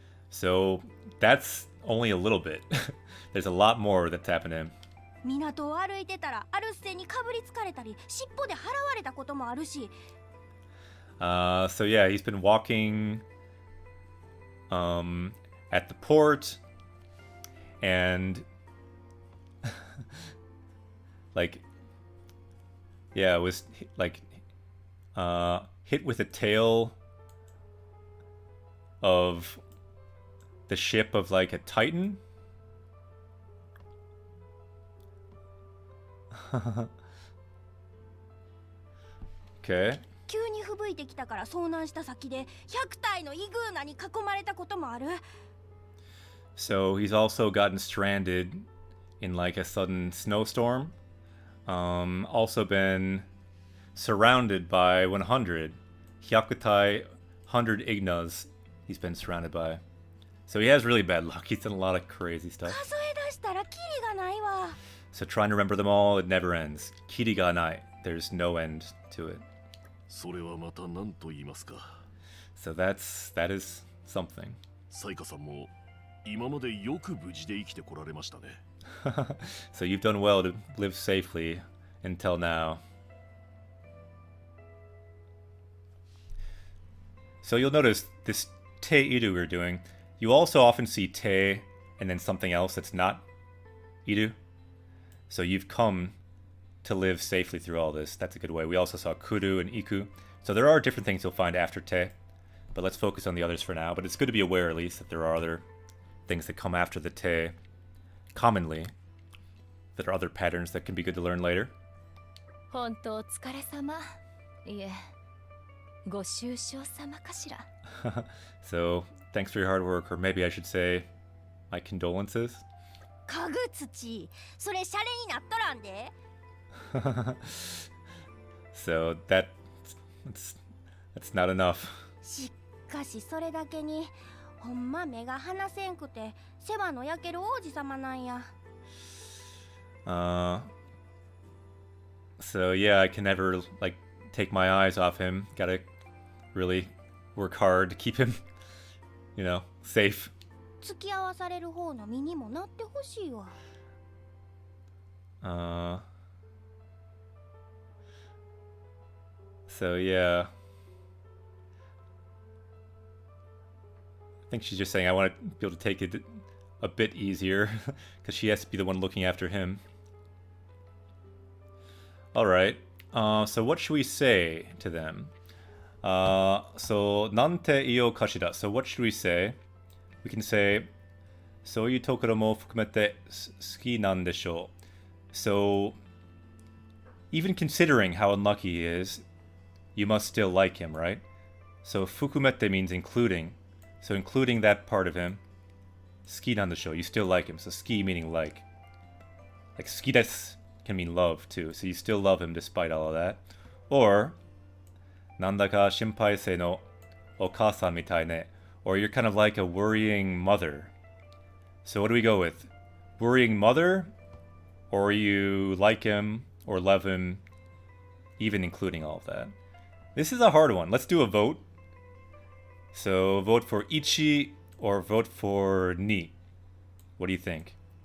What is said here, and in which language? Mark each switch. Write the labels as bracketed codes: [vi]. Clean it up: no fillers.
[en] So that's only a little bit. There's a lot more that's happened to him. [ja] 港を歩いてたらアルステにかぶりつかれたり尻尾で払われたこともあるし [en] So yeah, he's been walking at the port and like yeah, it was like hit with the tail of the ship of like a Titan. Okay. [ja] 急に吹雪いてきたから遭難した先で100体のイグーナに囲まれたこともある [en] So he's also gotten stranded in like a sudden snowstorm. Also been surrounded by 100 Hyakutai 100 Ignas he's been surrounded by. So he has really bad luck. He's done a lot of crazy stuff. [ja] 数え出したらキリがないわ [en] So trying to remember them all, it never ends. [ja] Kiri ga nai. [en] There's no end to it. [ja] それはまた何と言いますか。 [en] So that is something. [ja] サイカさんも今までよく無事で生きてこられましたね。 [en] So you've done well to live safely until now. So you'll notice this te iru we're doing, you also often see te and then something else that's not iru. So you've come to live safely through all this. That's a good way. We also saw kuru and iku. So there are different things you'll find after te, but let's focus on the others for now. But it's good to be aware at least that there are other things that come after the te commonly. That are other patterns that can be good to learn later. [ja] 本当お疲れ様。いえ、ご愁傷様かしら。 [en] So thanks for your hard work, or maybe I should say my condolences. [ja] 家具土それシャレになっとらんで [en] So that's not enough. [ja] しかしそれだけにほんま目が離せんくて世話の焼ける王子様なんや [en] So yeah, I can never like take my eyes off him. Gotta really work hard to keep him, you know, safe. [ja] 付き合わされる方の身にもなってほしいわ [en] So yeah. I think she's just saying I want to be able to take it a bit easier because she has to be the one looking after him. Alright, so what should we say to them? So, [ja] nante iyo kashira. [en] So what should we say? We can say, [ja] そういうところも含めて好きなんでしょう. [en] So, even considering how unlucky he is, you must still like him, right? So, fukumete means including. So, including that part of him, [ja] 好きなんでしょう. [en] You still like him. So, 好き meaning like. Like, 好きです can mean love too. So, you still love him despite all of that. Or, [ja] なんだか心配性のお母さんみたいね. [en] Or you're kind of like a worrying mother. So what do we go with? Worrying mother or you like him or love him, even including all of that. This is a hard one. Let's do a vote. So vote for Ichi or vote for Ni. What do you think?